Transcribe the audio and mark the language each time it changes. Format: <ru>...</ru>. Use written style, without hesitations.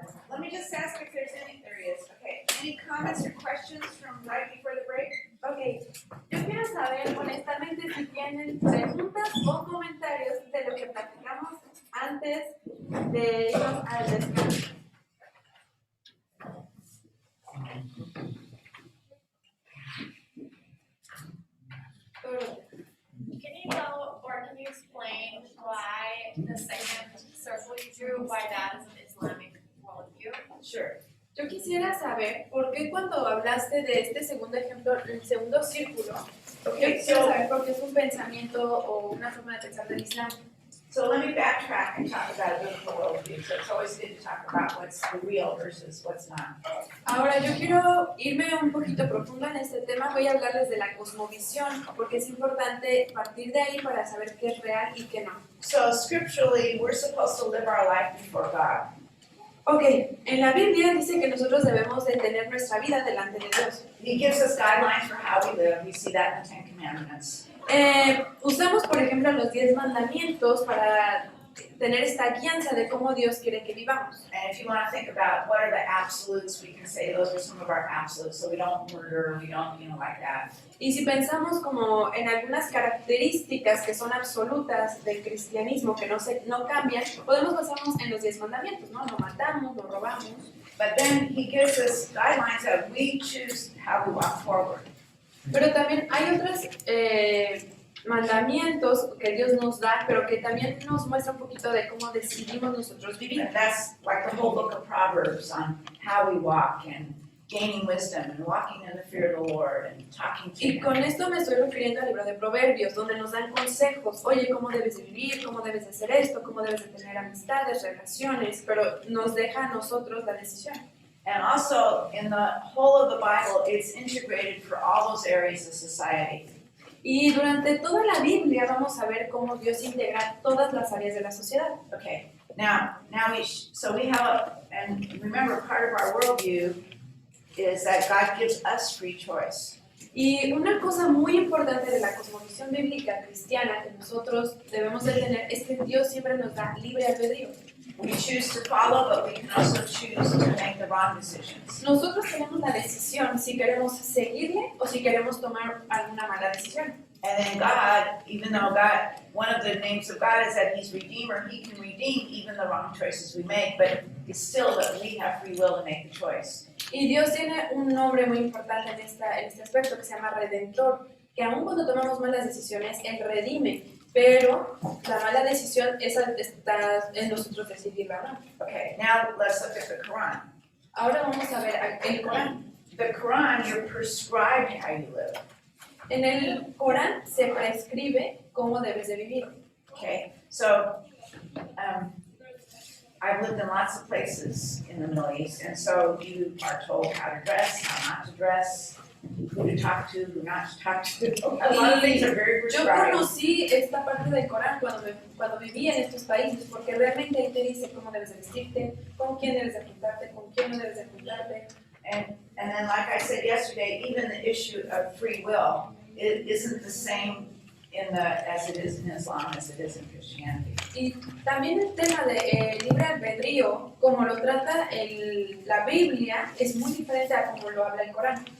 <en>Let me just ask if there's any, there is, okay. Any comments or questions from right before the break?</en> <es>Ok, yo quiero saber honestamente si tienen preguntas o comentarios de lo que platicamos antes de irnos al descanso.</es> <en>Can you tell, or can you explain why the second circle you drew, why that is an Islamic worldview? Sure.</en> <es>Yo quisiera saber por qué cuando hablaste de este segundo ejemplo, el segundo círculo, yo quisiera saber por qué es un pensamiento o una forma de pensar del Islam.</es> <en>So let me backtrack and talk about a biblical worldview. So it's always good to talk about what's the real versus what's not.</en> <es>Ahora yo quiero irme un poquito profundo en este tema, voy a hablarles de la cosmovisión, porque es importante partir de ahí para saber qué es real y qué no.</es> <en>So scripturally, we're supposed to live our life before God.</en> <es>Ok, en la Biblia dice que nosotros debemos de tener nuestra vida delante de Dios.</es> <en>He gives us guidelines for how we live. We see that in the Ten Commandments.</en> <es>Usamos, por ejemplo, los 10 mandamientos para tener esta guianza de cómo Dios quiere que vivamos.</es> <en>And if you want to think about what are the absolutes, we can say those are some of our absolutes. So we don't murder, we don't, like that.</en> <es>Y si pensamos como en algunas características que son absolutas del cristianismo, que no cambian, podemos basarnos en los 10 mandamientos, ¿no? No matamos, no robamos.</es> <en>But then he gives us guidelines that we choose how we walk forward.</en> <es>Pero también hay otros mandamientos que Dios nos da, pero que también nos muestra un poquito de cómo decidimos nosotros vivir.</es> <en>And that's like the whole book of Proverbs on how we walk and gaining wisdom and walking in the fear of the Lord and talking to</en> <es>Y</es> <en>Him.</en> <es>con esto me estoy refiriendo al libro de Proverbios, donde nos dan consejos. Oye, ¿cómo debes de vivir? ¿Cómo debes de hacer esto? ¿Cómo debes de tener amistades, relaciones? Pero nos deja a nosotros la decisión.</es> <en>And also, in the whole of the Bible, it's integrated for all those areas of society.</en> <es>Y durante toda la Biblia vamos a ver cómo Dios integra todas las áreas de la sociedad.</es> <en>Okay, now we have, and remember, part of our worldview is that God gives us free choice.</en> <es>Y una cosa muy importante de la cosmovisión bíblica cristiana que nosotros debemos de tener es que Dios siempre nos da libre albedrío.</es> <en>We choose to follow, but we can also choose to make the wrong decisions.</en> <es>Nosotros tenemos la decisión si queremos seguirle o si queremos tomar alguna mala decisión.</es> <en>And then God, even though God, one of the names of God is that He's Redeemer, He can redeem even the wrong choices we make, but it's still that we have free will to make the choice.</en> <es>Y Dios tiene un nombre muy importante en este aspecto que se llama Redentor, que aun cuando tomamos malas decisiones, Él redime, pero la mala decisión está en nosotros decidirla, ¿no?</es> <en>Okay, now let's look at the Quran.</en> <es>Ahora vamos a ver el Corán.</es> <en>The Quran, you're prescribed how you live.</en> <es>En el Corán se prescribe cómo debes de vivir.</es> <en>Okay, so I've lived in lots of places in the Middle East, and so you are told how to dress, how not to dress, who to talk to, who not to talk to. A lot of things are very</en> <es>Yo</es> <en>prescribed.</en> <es>conocí esta parte del Corán cuando vivía en estos países, porque realmente ahí te dice cómo debes de vestirte, con quién debes de juntarte, con quién no debes de juntarte.</es> <en>And then, like I said yesterday, even the issue of free will, it isn't the same as it is in Islam as it is in Christianity.</en> <es>Y también el tema de libre albedrío, como lo trata la Biblia, es muy diferente a como lo habla el Corán.</es>